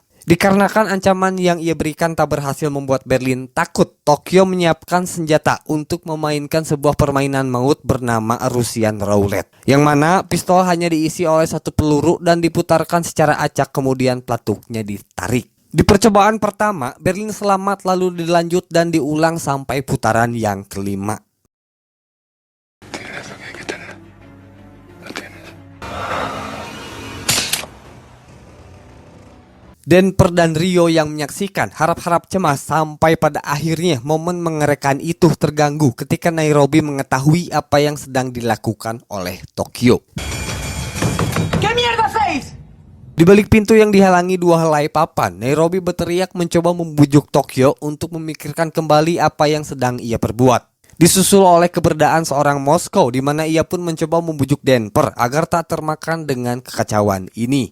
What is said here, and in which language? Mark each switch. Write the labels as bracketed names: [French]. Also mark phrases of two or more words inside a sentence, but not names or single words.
[Indonesian] Dikarenakan ancaman yang ia berikan tak berhasil membuat Berlin takut, Tokyo menyiapkan senjata untuk memainkan sebuah permainan maut bernama [English] Russian Roulette, [Indonesian] yang mana pistol hanya diisi oleh 1 peluru dan diputarkan secara acak, kemudian pelatuknya ditarik. Di percobaan pertama, Berlin selamat lalu dilanjut dan diulang sampai putaran yang kelima. [Spanish] Tienes lo que hay que tener. Lo tienes. [Indonesian] Denver dan Rio yang menyaksikan harap-harap cemas sampai pada akhirnya momen mengerikan itu terganggu ketika Nairobi mengetahui apa yang sedang dilakukan oleh Tokyo. [Spanish] ¿Qué mierda hacéis? [Indonesian] Di balik pintu yang dihalangi 2 helai papan, Nairobi berteriak mencoba membujuk Tokyo untuk memikirkan kembali apa yang sedang ia perbuat. Disusul oleh keberadaan seorang Moskow di mana ia pun mencoba membujuk Denver agar tak termakan dengan kekacauan ini.